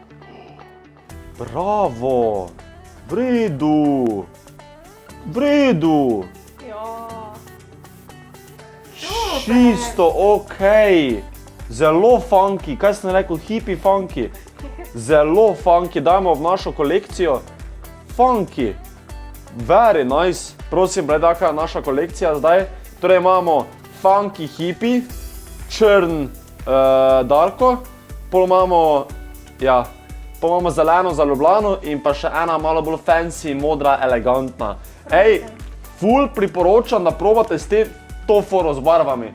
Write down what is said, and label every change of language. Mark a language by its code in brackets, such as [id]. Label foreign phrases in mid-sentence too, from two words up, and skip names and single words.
[sl] Bravo! V redu! V redu! Ja. Čisto okej. Zelo funky, kaj sem rekel, [en] hippie funky. [sl] Zelo funky, dajmo v našo kolekcijo. [en] Funky. Very nice. [sl] Prosim, gledaj, kakva je naša kolekcija zdaj. Torej imamo [en] funky hippie, [sl] črn darko, pol imamo zeleno za Ljubljano in pa še ena malo bolj fancy, modra, elegantna. Ej, ful priporočam, da probate s to foro z barvami.